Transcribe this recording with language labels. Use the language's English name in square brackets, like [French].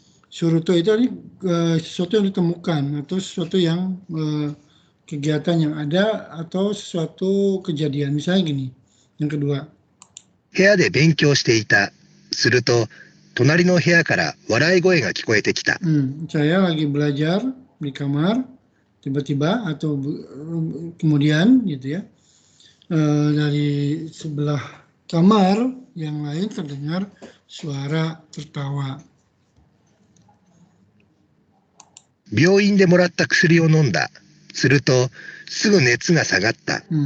[Indonesian] Suruto itu sesuatu yang ditemukan atau sesuatu yang kegiatan yang ada atau sesuatu kejadian. Misalnya gini, yang kedua. [Japanese] 部屋で勉強していた。すると、隣の部屋から笑い声が聞こえてきた。 [Indonesian] Saya lagi belajar di kamar, tiba-tiba atau kemudian gitu ya, dari sebelah kamar yang lain terdengar suara tertawa. [Japanese] 病院でもらった薬を飲んだ。すると、すぐ熱が下がった。